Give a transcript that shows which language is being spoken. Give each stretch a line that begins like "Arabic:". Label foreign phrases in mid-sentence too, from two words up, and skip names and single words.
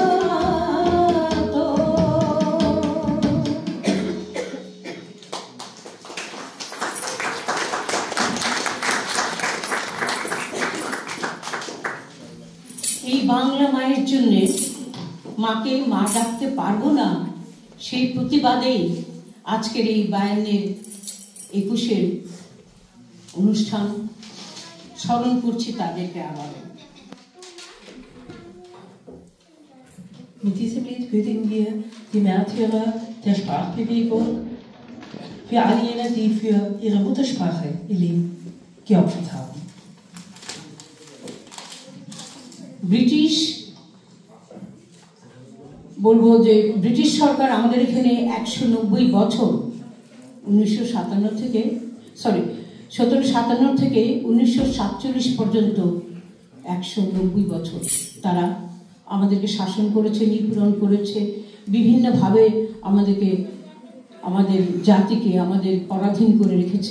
Bangla: এই বাংলা মায়ের জন্য মাকে মা ডাকতে পারবো না, সেই প্রতিবাদেই আজকের এই 52-এর 21-এর অনুষ্ঠান স্মরণ করছি তাদেরকে আবারও।
German: Mit diesem Lied würdigen wir die Märtyrer der Sprachbewegung, für all jene, die für ihre Muttersprache ihr Leben geopfert haben.
Bangla: ব্রিটিশ বলবো যে ব্রিটিশ সরকার আমাদের এখানে 190 বছর 1757 থেকে 1947 পর্যন্ত 190 বছর তারা আমাদেরকে শাসন করেছে, নিপীড়ন করেছে, বিভিন্নভাবে আমাদেরকে, আমাদের জাতিকে আমাদের পরাধীন করে রেখেছে।